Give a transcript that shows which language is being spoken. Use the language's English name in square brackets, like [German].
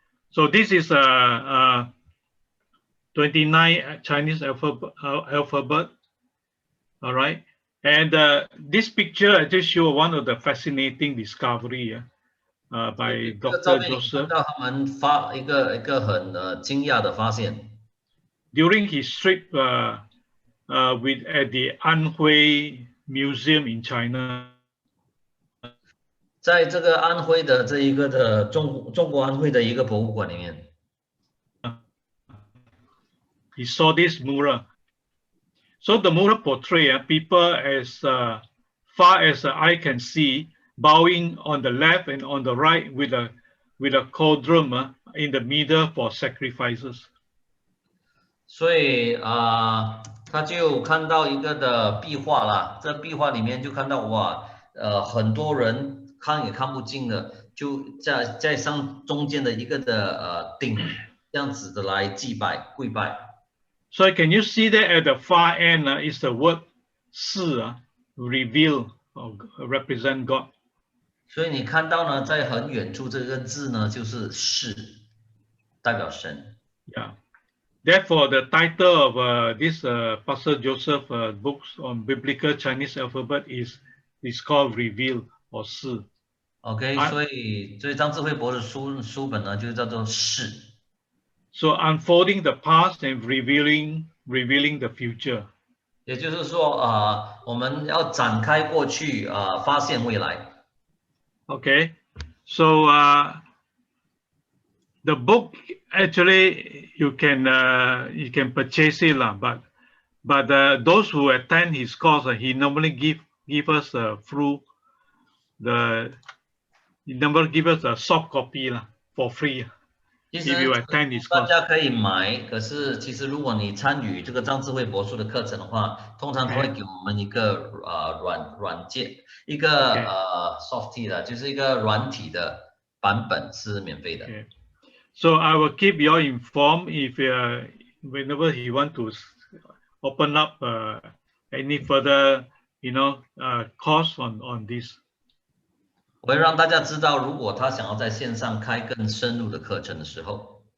[English] So this is 29 Chinese alphabet. All right. And this picture I just show one of the fascinating discovery by Dr. Joseph. [Chinese] 他们发一个很惊讶的发现。 [English] During his trip at the Anhui Museum in China. [Chinese] 在这个安徽的这一个的中国安徽的一个博物馆里面。 [English] He saw this mural. So the mural portray people as far as the eye can see, bowing on the left and on the right with a cauldron in the middle for sacrifices. [Chinese] 所以他就看到一个的壁画啦，这壁画里面就看到哇，很多人看也看不尽的，就在上中间的一个的顶，这样子的来祭拜跪拜。 [English] So can you see that at the far end is the word 是 reveal or represent God. [Chinese] 所以你看到呢，在很远处这个字呢，就是是代表神。 [English] Yeah. Therefore, the title of this Pastor Joseph books on biblical Chinese alphabet is called Reveal or 是。 [Chinese] OK， 所以张智慧博士书本呢，就叫做是。 [English] So unfolding the past and revealing the future. [Chinese] 也就是说，我们要展开过去，发现未来。 [English] Okay, so the book actually you can purchase it lah, but those who attend his course, he normally give us through he never give us a soft copy lah for free. [Chinese] 其实 [English] if you attend his [Chinese] 大 [English] course. [Chinese] 家可以买，可是其实如果你参与这个张智慧博士的课程的话，通常他会给我们一个软件，一个 [English] softie [Chinese] 的，就是一个软体的版本是免费的。 [English] Okay. So I will keep you all informed if whenever he want to open up any further, course on this. [Chinese] 我会让大家知道，如果他想要在线上开更深入的课程的时候。